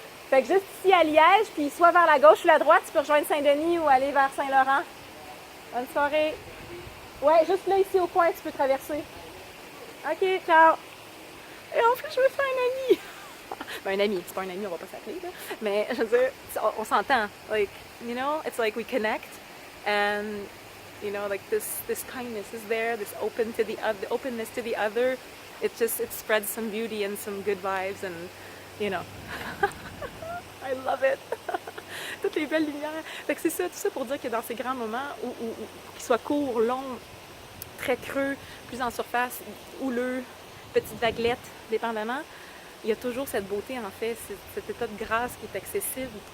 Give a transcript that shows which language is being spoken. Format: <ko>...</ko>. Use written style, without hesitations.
<fr>Fait que juste ici à Liège, puis soit vers la gauche ou la droite, tu peux rejoindre Saint-Denis ou aller vers Saint-Laurent. Bonne soirée. Ouais, juste là, ici au coin, tu peux traverser. OK, ciao. Et en plus, je me fais un ami. Ben, un ami, c'est pas un ami, on va pas s'appeler, là. Mais, je veux dire, on s'entend.</fr> <en>Like, you know, it's like we connect. And, you know, like this kindness is there, this openness to the other. It spreads some beauty and some good vibes and, you know. I love it.</en> <fr>Toutes les belles lumières. Fait que c'est ça, tout ça pour dire que dans ces grands moments, qu'ils soient courts, longs, très creux, plus en surface, houleux, petites vaguelettes, dépendamment, il y a toujours cette beauté, en fait, cet état de grâce qui est accessible.</fr>